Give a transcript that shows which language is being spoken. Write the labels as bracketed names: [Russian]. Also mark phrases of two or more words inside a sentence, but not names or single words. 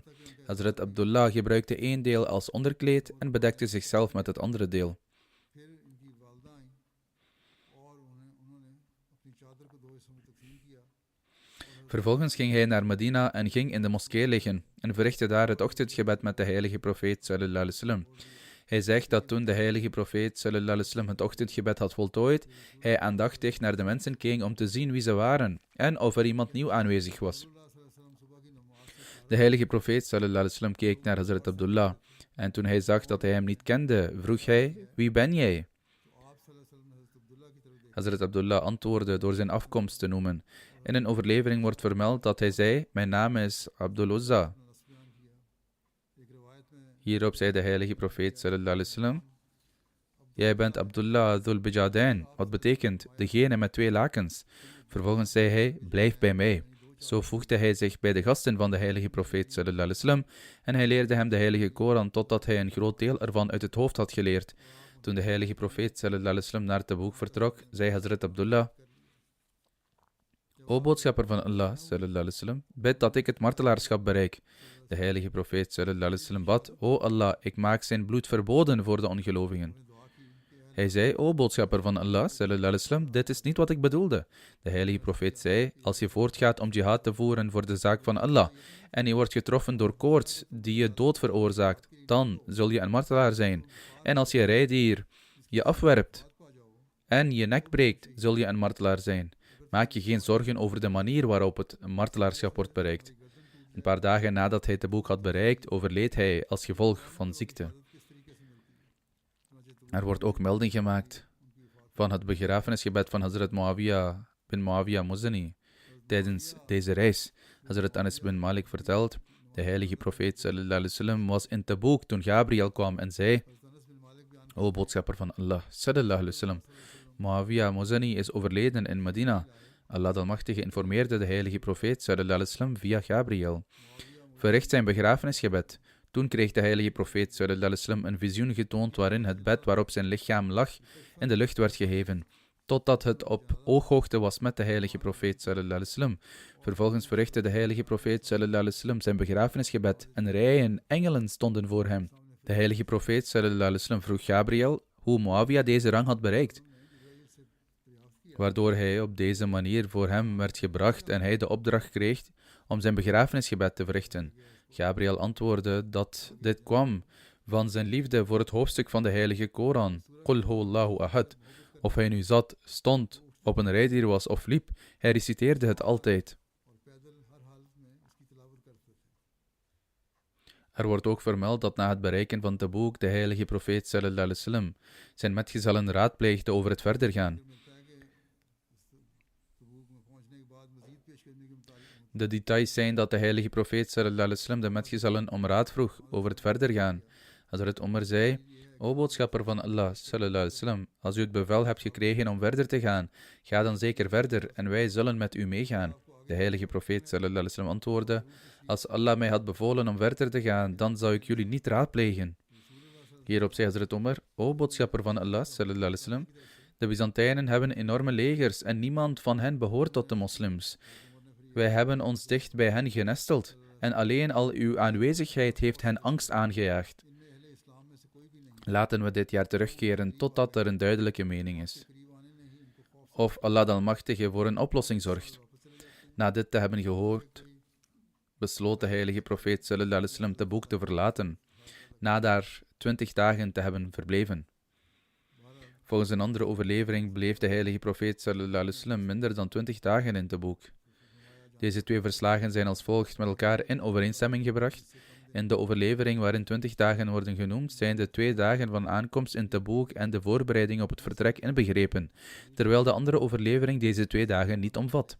[Dutch] Hazrat Abdullah gebruikte 1 deel als onderkleed en bedekte zichzelf met het andere deel. Vervolgens ging hij naar Medina en ging in de moskee liggen en verrichtte daar het ochtendgebed met de heilige profeet [Arabic] صلى الله عليه وسلم. [Dutch] Hij zegt dat toen de heilige profeet [Arabic] صلى الله عليه وسلم [Dutch] het ochtendgebed had voltooid, hij aandachtig naar de mensen keek om te zien wie ze waren en of er iemand nieuw aanwezig was. De heilige profeet [Arabic] صلى الله عليه وسلم [Dutch] keek naar Hazrat Abdullah en toen hij zag dat hij hem niet kende, vroeg hij: wie ben jij? Hazrat Abdullah antwoordde door zijn afkomst te noemen. In een overlevering wordt vermeld dat hij zei: mijn naam is Abdul Uzza. Hierop zei de heilige profeet [Arabic] صلى الله عليه وسلم: [Dutch] jij bent Abdullah Dhul Bijadain, wat betekent degene met 2 lakens. Vervolgens zei hij: blijf bij mij. Zo voegde hij zich bij de gasten van de heilige profeet [Arabic] صلى الله عليه وسلم [Dutch] en hij leerde hem de heilige Koran totdat hij een groot deel ervan uit het hoofd had geleerd. Toen de heilige profeet [Arabic] صلى الله عليه وسلم [Dutch] naar Taboek vertrok, zei Hazrat Abdullah: O boodschapper van Allah sallallahu alaihi wasallam, bid dat ik het martelaarschap bereik. De heilige profeet [Arabic] صلى الله عليه وسلم [Dutch] bad: O Allah, ik maak zijn bloed verboden voor de ongelovigen. Hij zei, o boodschapper van Allah, [Arabic] صلى الله عليه وسلم, [Dutch] dit is niet wat ik bedoelde. De heilige profeet zei, als je voortgaat om jihad te voeren voor de zaak van Allah, en je wordt getroffen door koorts die je dood veroorzaakt, dan zul je een martelaar zijn. En als je rijdier je afwerpt en je nek breekt, zul je een martelaar zijn. Maak je geen zorgen over de manier waarop het martelaarschap wordt bereikt. Een paar dagen nadat hij Taboek had bereikt, overleed hij als gevolg van ziekte. Er wordt ook melding gemaakt van het begrafenisgebed van Hazrat Muawiyah bin Muawiyah Muzani tijdens deze reis. Hazrat Anas bin Malik vertelt, de heilige profeet [Arabic] صلى الله عليه وسلم [Dutch] was in Taboek toen Gabriel kwam en zei, o boodschapper van Allah [Arabic] صلى الله عليه وسلم, [Dutch] Muawiyah Muzani is overleden in Medina. Allah de Almachtige informeerde de heilige profeet [Arabic] صلى الله عليه وسلم [Dutch] via Gabriel. Verricht zijn begrafenisgebed. Toen kreeg de heilige profeet [Arabic] صلى الله عليه وسلم [Dutch] een visioen getoond waarin het bed waarop zijn lichaam lag in de lucht werd geheven, totdat het op ooghoogte was met de heilige profeet [Arabic] صلى الله عليه وسلم. [Dutch] Vervolgens verrichtte de heilige profeet [Arabic] صلى الله عليه وسلم [Dutch] zijn begrafenisgebed en rijen engelen stonden voor hem. De heilige profeet [Arabic] صلى الله عليه وسلم [Dutch] vroeg Gabriel hoe Muawiyah deze rang had bereikt, waardoor hij op deze manier voor hem werd gebracht en hij de opdracht kreeg om zijn begrafenisgebed te verrichten. Gabriel antwoordde dat dit kwam van zijn liefde voor het hoofdstuk van de heilige Koran, [Arabic] قل هو الله أحد. [Dutch] Of hij nu zat, stond, op een rijdier was of liep, hij reciteerde het altijd. Er wordt ook vermeld dat na het bereiken van Taboek de heilige profeet [Arabic] صلى الله عليه وسلم [Dutch] zijn metgezellen raadpleegde over het verder gaan. De details zijn dat de heilige profeet [Arabic] صلى الله عليه وسلم [Dutch] de metgezellen om raad vroeg over het verder gaan. Hazrat Umar zei, o boodschapper van Allah [Arabic] صلى الله عليه وسلم, [Dutch] als u het bevel hebt gekregen om verder te gaan, ga dan zeker verder en wij zullen met u meegaan. De heilige profeet [Arabic] صلى الله عليه وسلم [Dutch] antwoordde, als Allah mij had bevolen om verder te gaan, dan zou ik jullie niet raadplegen. Hierop zei Hazrat Umar, o boodschapper van Allah [Arabic] صلى الله عليه وسلم, [Dutch] de Byzantijnen hebben enorme legers en niemand van hen behoort tot de moslims. Wij hebben ons dicht bij hen genesteld en alleen al uw aanwezigheid heeft hen angst aangejaagd. Laten we dit jaar terugkeren totdat er een duidelijke mening is. Of Allah de Almachtige voor een oplossing zorgt. Na dit te hebben gehoord, besloot de heilige profeet [Arabic] صلى الله عليه وسلم [Dutch] Taboek te verlaten, na daar 20 dagen te hebben verbleven. Volgens een andere overlevering bleef de heilige profeet [Arabic] صلى الله عليه وسلم [Dutch] minder dan 20 dagen in Taboek. Deze twee verslagen zijn als volgt met elkaar in overeenstemming gebracht. In de overlevering waarin 20 dagen worden genoemd, zijn de 2 dagen van aankomst in Taboek en de voorbereiding op het vertrek inbegrepen, terwijl de andere overlevering deze 2 dagen niet omvat.